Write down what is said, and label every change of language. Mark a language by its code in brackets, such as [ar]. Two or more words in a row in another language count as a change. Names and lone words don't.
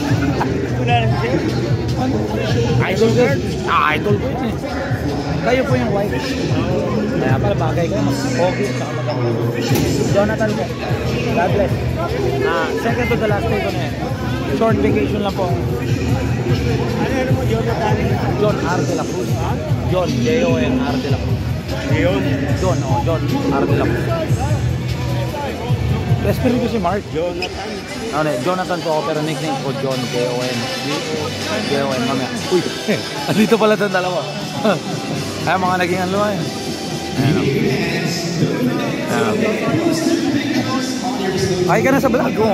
[tl] Idol ko. Idol ko yun eh. Kayo po yung white. Kaya pala bagay kayo. Mas okay at saka maganda. Jonathan po. [en] God bless. Second to the last day [tl] ko na yan. [en] Short vacation [tl] lang po. Ano mo, Jonathan? John R. De La Cruz. John, J-O-N R. De La Cruz. John, John R. De La Cruz. Respect ko si Mark. Jonathan. Ano, Jonathan po ako pero nickname ko John, J-O-N. J-O-N, mamaya. Uy, andito pala itong dalawa. Kaya mga naging ano eh. Ay ka na sa vlog ko.